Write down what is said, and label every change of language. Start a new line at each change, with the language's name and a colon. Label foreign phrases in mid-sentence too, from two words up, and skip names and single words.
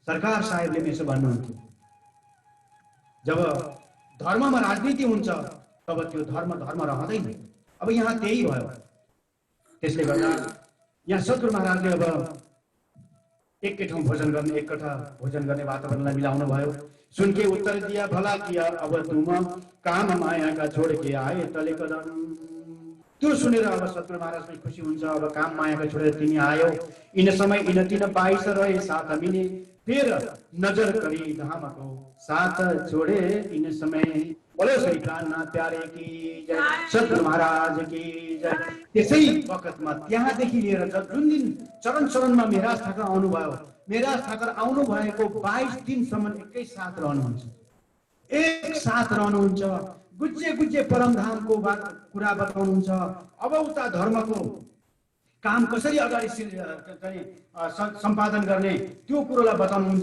Nepali: सरकार साहेबले पनि यसो भन्नुहुन्थ्यो, जब धर्ममा राजनीति हुन्छ तब त्यो धर्म रहँदैन। अब यहाँ त्यही भयो। त्यसले गर्दा यहाँ सद्गुरु महाराजले अब एकै ठाउँ भोजन गर्ने, एककठा भोजन गर्ने वातावरणलाई मिलाउनु भयो।
Hindi: सुन के उत्तर दिया भला किया अब तुम काम माया का छोड़ के आए तले कदम।
Nepali: त्यो सुनेर अब सद्गुरु महाराज पनि खुसी हुन्छ। अब काम मायाका छोडेर तिमी आयो,
Hindi: इन समय इन तीन 22 रहे साथ मिले, फिर नजर करी धाम को साथ छोड़े इन समय। बोलो श्री प्राणनाथ प्यारे की जय, सद्गुरु महाराज की जय।
Nepali: त्यसै वखतमा त्यहाँदेखि लिएर जुन दिन चरण चरणमा मेहराज ठाकुर आउनुभयो, मेहराज ठाकुर आउनु भएको 22 दिनसम्म एकै साथ रहनुहुन्छ, एक साथ रहनुहुन्छ। गुज्जे गुज्जे परमधामको कुरा बताउनुहुन्छ। अब उता धर्मको काम कसरी अगाडि सम्पादन गर्ने त्यो कुरोलाई बताउनुहुन्छ।